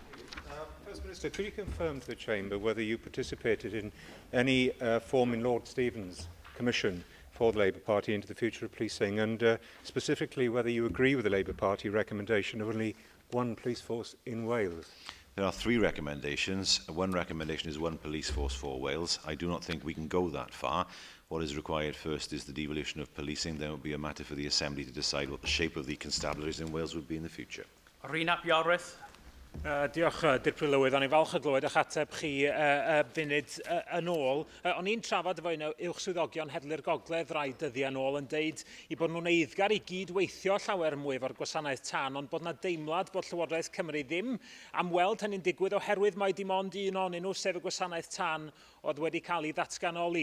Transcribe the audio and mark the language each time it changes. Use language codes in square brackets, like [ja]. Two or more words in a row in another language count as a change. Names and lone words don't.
[en] First Minister, could you confirm to the Chamber whether you participated in any form in Lord Stevens' commission for the Labour Party into the future of policing, and specifically whether you agree with the Labour Party recommendation of only one police force in Wales? There are 3 recommendations. One recommendation is one police force for Wales. I do not think we can go that far. What is required first is the devolution of policing. Then it will be a matter for the Assembly to decide what the shape of the constabularies in Wales would be in the future. [cy] Rhynap Iorwerth. Diolch, Dirprwy Lywydd. O'n i falch o glywed eich ateb chi funud yn ôl. O'n i'n trafod efo un o uwchswyddogion heddlu'r gogledd rai dyddiau yn ôl yn deud I bod nhw'n eiddgar I gydweithio llawer mwy efo'r gwasanaeth tân, ond bod yna deimlad bod Llywodraeth Cymru ddim am weld hynny'n digwydd oherwydd mae dim ond un ohonyn nhw, sef y gwasanaeth tân, oedd wedi cael ei ddatganoli.